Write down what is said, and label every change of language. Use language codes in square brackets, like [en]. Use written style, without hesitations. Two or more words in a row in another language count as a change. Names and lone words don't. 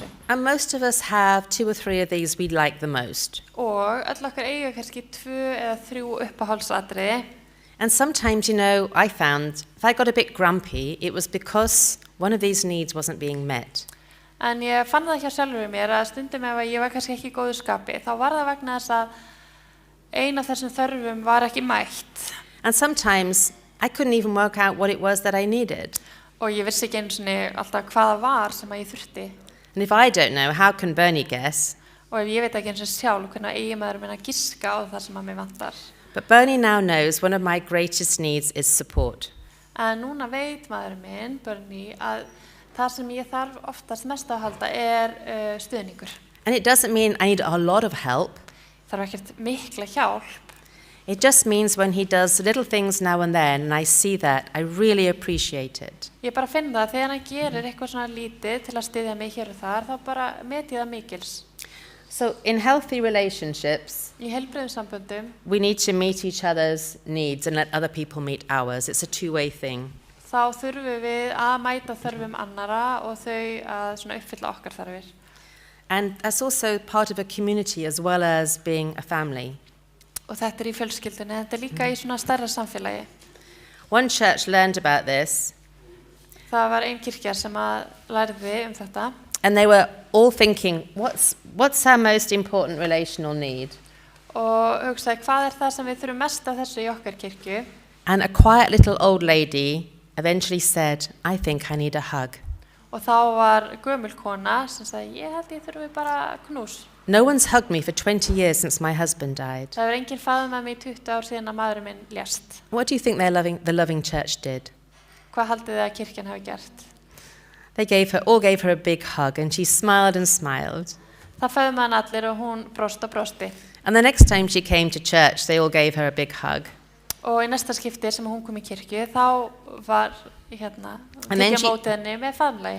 [en] And most of us have 2 or 3 of these we like the most. [is] Og öll okkar eiga kannski 2 eða 3 uppáhaldsatriði. [en] And sometimes, I found if I got a bit grumpy, it was because one of these needs wasn't being met. [is] En ég fann það hjá sjálfur mér að stundum ef ég var kannski ekki í góðu skapi, þá var það vegna þess að ein af þessum þörfum var ekki mætt. [en] And sometimes I couldn't even work out what it was that I needed. [is] Og ég vissi ekki einu sinni alltaf hvað það var sem að ég þurfti. [en] And if I don't know, how can Bernie guess? [is] Og ef ég veit ekki einu sinni sjálf hvernig eigi maður minn að giska á það sem að mig vantar. [en] But Bernie now knows one of my greatest needs is support. [is] En núna veit maður minn, Bernie, að það sem ég þarf oftast mest að halda stuðningur. [en] And it doesn't mean I need a lot of help. [is] Þarf ekkert mikla hjálp. [en] It just means when he does little things now and then, and I see that, I really appreciate it. [is] Ég bara finn það að þegar hann gerir eitthvað svona lítið til að styðja mig hér og þar, þá bara met ég það mikils. [en] So in healthy relationships, [is] Í heilbrigðum samböndum, [en] we need to meet each other's needs and let other people meet ours. It's a two-way thing. [is] þá þurfum við að mæta þörfum annara og þau að svona uppfylla okkar þarfir. [en] And that's also part of a community as well as being a family. [is] Og þetta í fjölskyldunni, þetta líka í svona stærra samfélagi. [en] One church learned about this, [is] Það var ein kirkja sem að lærði þetta. [en] and they were all thinking, what's our most important relational need? [is] Og hugsaði, hvað það sem við þurfum mest af þessu í okkar kirkju? [en] And a quiet little old lady eventually said, I think I need a hug. [is] Og þá var gömul kona sem sagði, ég held ég þurfi bara knús. [en] No one's hugged me for 20 years since my husband died. [is] Það var enginn faðmað mig í 20 ár síðan að maðurinn minn lést. [en] What do you think the loving church did? [is] Hvað haldið þið að kirkjan hafi gert? [en] They all gave her a big hug, and she smiled and smiled. [is] Það faðmaði hann allir og hún brosti. [en] And the next time she came to church, they all gave her a big hug. [is] Og í næsta skipti sem hún kom í kirkju, þá var [en] And then [is] tekja mótið henni með faðmlagi.